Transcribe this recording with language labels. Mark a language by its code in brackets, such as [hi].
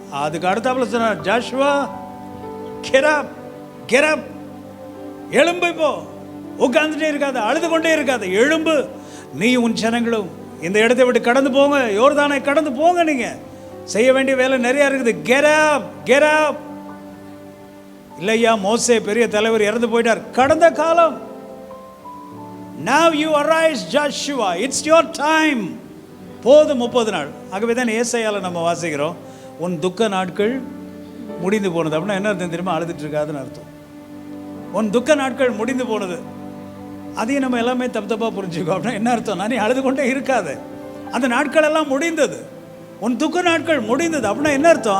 [ta] அதுக்கு அடுத்தாப்புல சொன்னார், ஜாஷுவா கெட் அப், எழும்பு, இப்போ உட்காந்துட்டே இருக்காது, அழுது கொண்டே இருக்காது, எழும்பு, நீ உன் ஜனங்களும் இந்த இடத்தை விட்டு கடந்து போங்க, யோர்தானை கடந்து போங்க, நீங்க செய்ய வேண்டிய வேலை நிறைய இருக்குது. Get up. இல்லையா, மோசே பெரிய தலைவர் இறந்து போயிட்டார், கடந்த காலம். [en] Now you arise, Joshua, it's your time. [ta] போதும் 30 நாள். ஆகவே தான் ஏசாயால நம்ம வாசிக்கிறோம், உன் துக்க நாட்கள் முடிந்து போனது. அப்படின்னா என்ன அர்த்தம் தெரியுமா? அழுதுட்டு இருக்காதுன்னு அர்த்தம். உன் துக்க நாட்கள் முடிந்து போனது. அதையும் நம்ம எல்லாமே தப்பாக புரிஞ்சுக்கோ. அப்படின்னா என்ன அர்த்தம்? நான் நீ அழுது கொண்டே இருக்காது, அந்த நாட்கள் எல்லாம் முடிந்தது. உன் துக்க நாட்கள் முடிந்தது. அப்படின்னா என்ன அர்த்தம்?